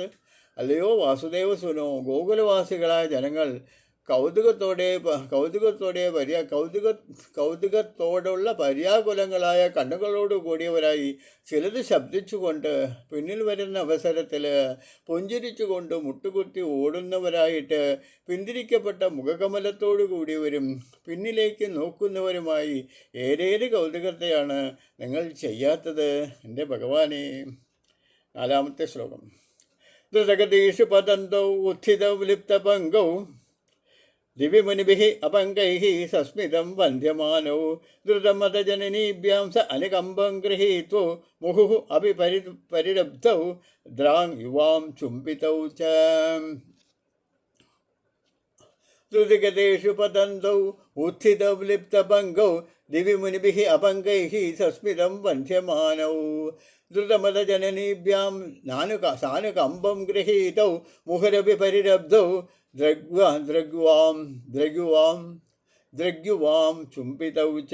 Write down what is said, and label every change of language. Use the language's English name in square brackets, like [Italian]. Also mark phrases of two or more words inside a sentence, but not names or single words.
[Malayalam] അല്ലയോ വാസുദേവ സുനോ, ഗോകുലവാസികളായ ജനങ്ങൾ കൗതുകത്തോടുള്ള പര്യാകുലങ്ങളായ കണ്ണുകളോട് കൂടിയവരായി ചിലത് ശബ്ദിച്ചുകൊണ്ട് പിന്നിൽ വരുന്ന അവസരത്തിൽ പുഞ്ചിരിച്ചുകൊണ്ട് മുട്ടുകുത്തി ഓടുന്നവരായിട്ട് പിന്തിരിക്കപ്പെട്ട മുഖകമലത്തോടു കൂടിയവരും പിന്നിലേക്ക് നോക്കുന്നവരുമായി ഏതേത് കൗതുകത്തെയാണ് നിങ്ങൾ ചെയ്യാത്തത് എൻ്റെ ഭഗവാനെ. നാലാമത്തെ ശ്ലോകം. [Sanskrit] ദ്രുതഗതീഷു പതന്തൗ ഉത്ഥിതൗ ലിപ്തപങ്കൗ दिव्यमुनिभिः अपङ्गैः सस्मितं वन्द्यमानौ द्रुतमतजननीभ्यां स अनुकम्पं गृहीत्वा मुहुः अपि परिरब्धौ द्राङ् युवां चुम्बितौ च. द्रुतगतेषु पतन्तौ उत्थितौ लिप्तभङ्गौ दिव्यमुनिभिः अपङ्गैः सस्मितं वन्ध्यमानौ द्रुतमतजननीभ्यां सानुकम्पं गृहीतौ मुहुरपि परिरब्धौ द्रग्युवां चुम्बितौ च.